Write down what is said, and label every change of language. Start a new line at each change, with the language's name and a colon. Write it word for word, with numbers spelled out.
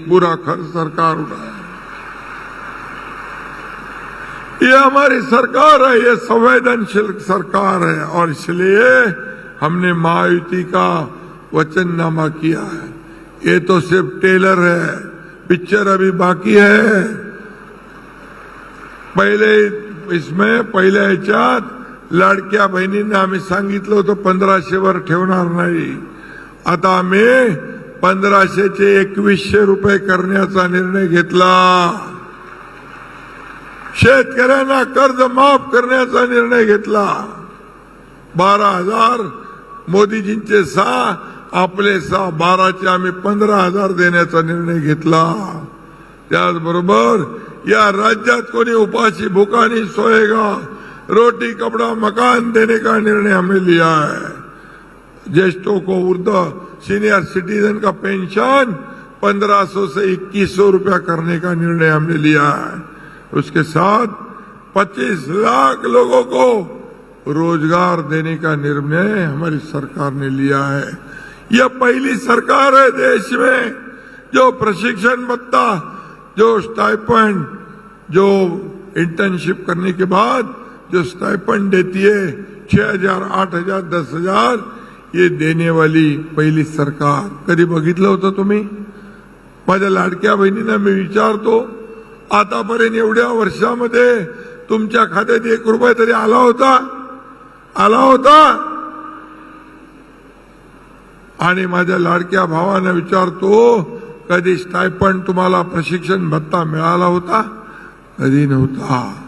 Hindi: पूरा खर्च सरकार उठाएगी. ये हमारी सरकार है. ये संवेदनशील सरकार है और इसलिए हमने महायुति का वचननामा किया है. ये तो सिर्फ टेलर है, पिक्चर अभी बाकी है. पहले इसमें
Marathi: पहिल्या ह्याच्यात लाडक्या बहिणींना आम्ही सांगितलं होतं पंधराशे वर ठेवणार नाही. आता आम्ही पंधराशेचे एकवीसशे रुपये करण्याचा निर्णय घेतला. शेतकऱ्यांना कर्ज माफ करण्याचा निर्णय घेतला. बारा हजार मोदीजींचे सहा, आपले सहा, बाराचे आम्ही पंधरा हजार देण्याचा निर्णय घेतला. त्याचबरोबर या राज्यात कोणी उपासी
Hindi: भूखा नहीं सोएगा, रोटी कपड़ा मकान देने का निर्णय हमने लिया है. ज्येष्ठों को वृद्ध सीनियर सिटीजन का पेंशन पंद्रह सौ से इक्कीस सौ रुपया करने का निर्णय हमने लिया है. उसके साथ पच्चीस लाख लोगों को रोजगार देने का निर्णय हमारी सरकार ने लिया है. यह पहली सरकार है देश में जो प्रशिक्षण भत्ता, जो स्टाइपेंड, जो इंटर्नशिप करने के बाद जो स्टाइपेंड देती है छह हजार आठ हजार दस हजार, ये देने वाली पहिली सरकार.
Marathi: कधी बघितलं होतं तुम्ही? माझ्या लाडक्या बहिणींना मी विचारतो आतापर्यंत एवढ्या वर्षामध्ये तुमच्या खात्यात एक रुपया तरी आला होता? आला होता? आणि माझ्या लाडक्या भावांना विचारतो कधी स्टायपंड तुम्हाला प्रशिक्षण भत्ता मिळाला होता? कधी नव्हता.